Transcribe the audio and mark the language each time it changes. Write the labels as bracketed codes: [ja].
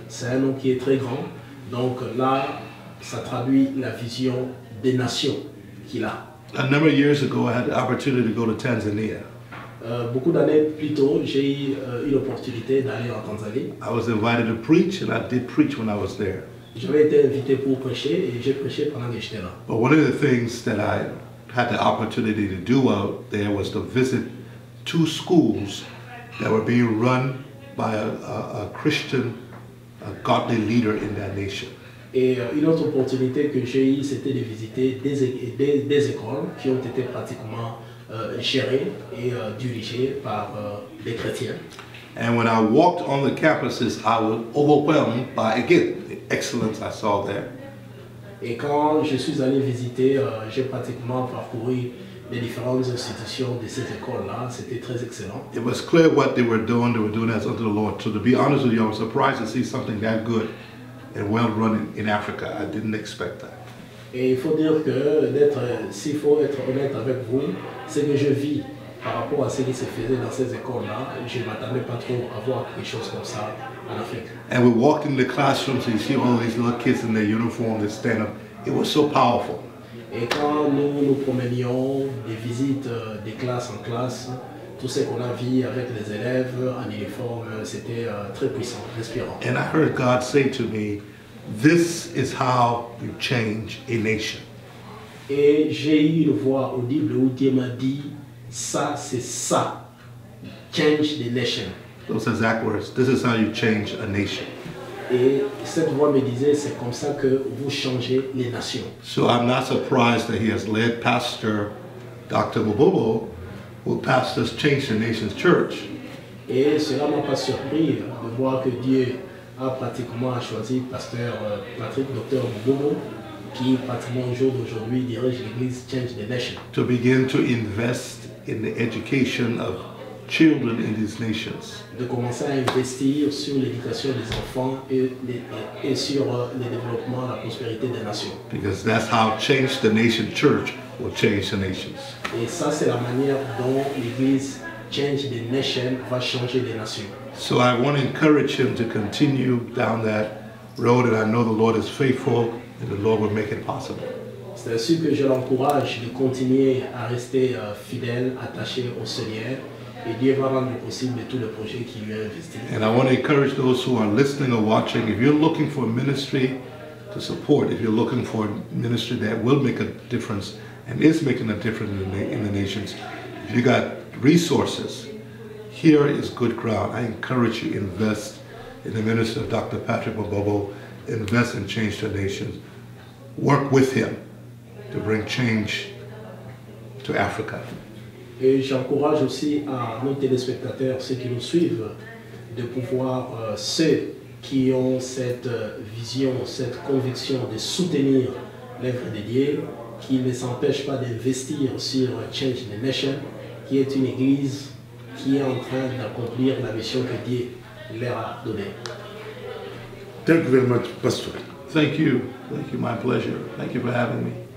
[fr] C'est un nom qui est très grand. Donc là, ça traduit la vision des nations qu'il a. [en] A number of years ago, I had the opportunity to go to Tanzania. [fr] Beaucoup d'années plus tôt, j'ai eu l'opportunité d'aller en Tanzanie. [en] I was invited to preach, and I did preach when I was there. [fr] J'avais été invité pour prêcher et j'ai prêché pendant que j'étais là. [en] But one of the things that I had the opportunity to do out there was to visit 2 schools that were being run by a Christian, a godly leader in that nation. [fr] Et une autre opportunité que j'ai eue, c'était de visiter des écoles qui ont été pratiquement gérées et dirigées par des chrétiens. [en] And when I walked on the campuses, I was overwhelmed by, again, the excellence I saw there. [fr] Et quand je suis allé visiter, j'ai pratiquement parcouru les différentes institutions de ces écoles-là. C'était très excellent. [en] It was clear what they were doing as unto the Lord. So to be honest with you, I was surprised to see something that good and well run in Africa. I didn't expect that. [fr] Et il faut dire que s'il faut être honnête avec vous, ce que je vis par rapport à ce qui se faisait dans ces écoles-là, je ne m'attendais pas trop à voir quelque chose comme ça en Afrique. [en] And we walked in the classrooms and you see all these little kids in their uniform that stand up. It was so powerful. [fr] Et quand nous nous promenions des visites de classe en classe, tout ce qu'on a vu avec les élèves en uniforme, c'était très puissant, inspirant. [en] And I heard God say to me, this is how you change a nation. [fr] Et j'ai eu une voix audible où Dieu m'a dit, ça c'est ça, [en] change the nation. Those exact words. This is how you change a nation. [fr] Et cette voix me disait, c'est comme ça que vous changez les nations. [en] So I'm not surprised that he has led Pastor Dr. Mubobo, who pastors Change the Nations Church. [fr] Et cela m'a pas surpris de voir que Dieu a pratiquement choisi pasteur Patrick, docteur Mubobo, qui pratiquement au jour d'aujourd'hui dirige l'église Change the Nation. [en] To begin to invest in the education of children in these nations. [fr] De commencer à investir sur l'éducation des enfants et sur le développement, la prospérité des nations. [en] Because that's how Change the Nation Church will change the nations. [fr] Et ça, c'est la manière dont l'église Change the Nation va changer les nations. [en] So I want to encourage him to continue down that road, and I know the Lord is faithful and the Lord will make it possible. [fr] C'est ainsi que je l'encourage de continuer à rester fidèle, attaché au Seigneur, et Dieu va rendre possible tous les projets qu'il lui a investis. [en] And I want to encourage those who are listening or watching, if you're looking for a ministry to support, if you're looking for a ministry that will make a difference and is making a difference in the nations, if you got resources, here is good ground. I encourage you, invest in the ministry of Dr. Patrick Mubobo, invest in Change the Nations, work with him to bring change to Africa. [fr] Et j'encourage aussi à nos téléspectateurs, ceux qui nous suivent, de pouvoir, ceux qui ont cette vision, cette conviction de soutenir l'œuvre de Dieu, qui ne s'empêchent pas d'investir sur Change the Nation, qui est une église qui est en train d'accomplir la mission que Dieu leur a donnée. [en] Thank you very much, Pastor. Thank you. Thank you. My pleasure. Thank you for having me.